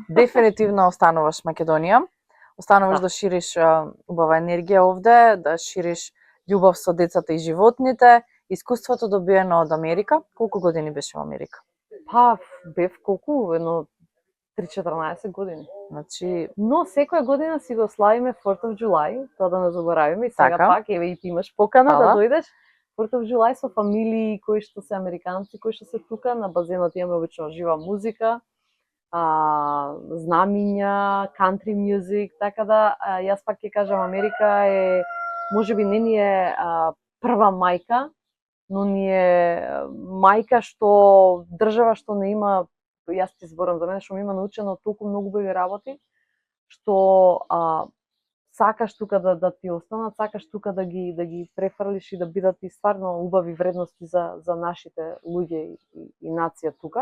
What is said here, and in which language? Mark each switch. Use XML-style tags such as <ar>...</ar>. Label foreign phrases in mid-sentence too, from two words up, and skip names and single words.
<mk>Дефинитивно остануваш Македонија. Остануваш да шириш убава енергија овде, да шириш љубов со децата и животните, искуството добиено од Америка. Колку години беше во Америка? Па, бев колку, едно 3-14 години. Значи, Но секоја година си го славиме</mk> <en>4th of July,</en> <mk>тоа да не заборавиме. И сега Така. пак, еве и ти имаш покана Фала. да дојдеш.</mk> <en>4th of July</en> <mk>со фамилии кои што се американци, кои што се тука, на базенот имаме обично жива музика, знамиња,</mk> <en>country music,</en> <mk>така да јас пак ќе кажам Америка е можеби не ни е прва мајка, но ни е мајка што држава што не има, јас ти зборам за мене што ми има научено толку многу убави работи што сакаш тука да ти останат, сакаш тука да ги префрлиш и да бидат и стварно убави вредности за нашите луѓе и нација тука.</mk>